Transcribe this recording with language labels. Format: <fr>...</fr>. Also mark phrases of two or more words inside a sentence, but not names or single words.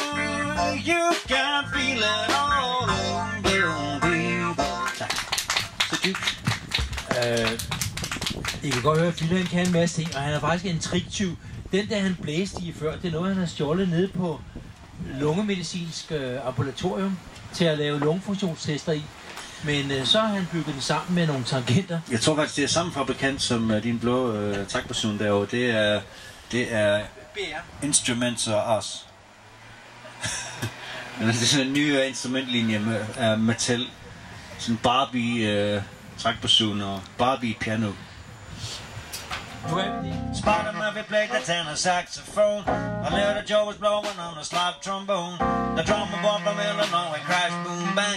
<en>You can feel it all around.</en> <da>Tak. Så dybt. I kan godt høre, at Phil kan en masse ting, og han er faktisk en triktyv. Den der han blæste i før, det er noget han har stjålet nede på lungemedicinsk ambulatorium til at lave lungefunktionstester i. Men så har han bygget den sammen med nogle tangenter. Jeg tror faktisk, det er samme fabrikant som din blå trækperson derovre. Det er Instruments og os. Det er sådan en ny instrumentlinje med Mattel. Sådan Barbie trækperson og Barbie piano.</da> <en>Spider-Man we played the tenor saxophone. A little Joe was blowing on the slide trombone. The drummer boy from Illinois crash boom bang.</en>